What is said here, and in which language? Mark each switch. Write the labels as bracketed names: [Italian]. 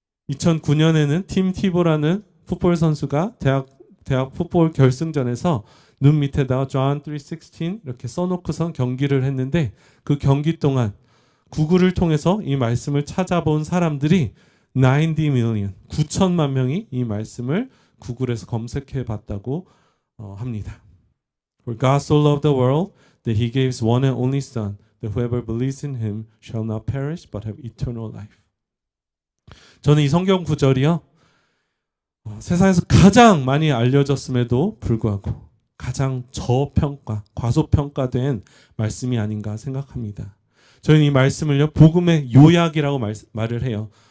[Korean] 2009년에는 팀 티보라는 풋볼 선수가 대학 풋볼 결승전에서 눈 밑에다가 John 3:16 이렇게 써놓고선 경기를 했는데, 그 경기 동안 구글을 통해서 이 말씀을 찾아본 사람들이 90 million, 9천만 명이 이 말씀을 구글에서 검색해 봤다고 합니다. [English] For God so loved the world that he gave his one and only son, that whoever believes in him shall not perish but have eternal life. [Korean] 저는 이 성경 구절이요, 세상에서 가장 많이 알려졌음에도 불구하고 가장 저평가, 과소평가된 말씀이 아닌가 생각합니다. 저희는 이 말씀을요, 복음의 요약이라고 말을 해요.